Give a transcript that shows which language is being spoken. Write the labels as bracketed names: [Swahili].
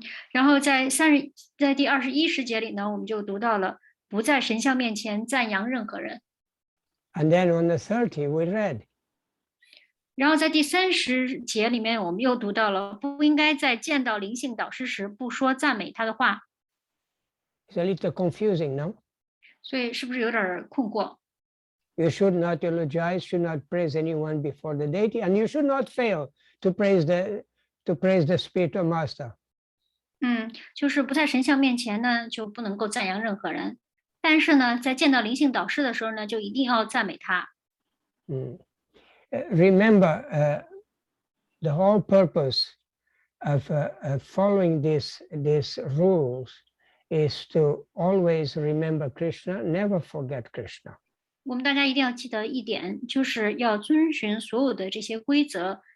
[Chinese] 然后在第21时节里呢，我们就读到了不在神像面前赞扬任何人。 [English] And then on the 30, we read. [Chinese] 然后在第30节里面，我们又读到了不应该在见到灵性导师时不说赞美他的话。 [English] It's a little confusing, no? [Chinese] 所以是不是有点困惑？ [English] You should not eulogize, should not praise anyone before the deity, and you should not fail to praise the spiritual master. [Chinese] 就是不在神像面前呢，就不能够赞扬任何人。但是呢，在见到灵性导师的时候呢，就一定要赞美他。 [English] Remember, the whole purpose of following these rules is to always remember Krishna, never forget Krishna. [Chinese] 我们大家一定要记得一点，就是要遵循所有的这些规则。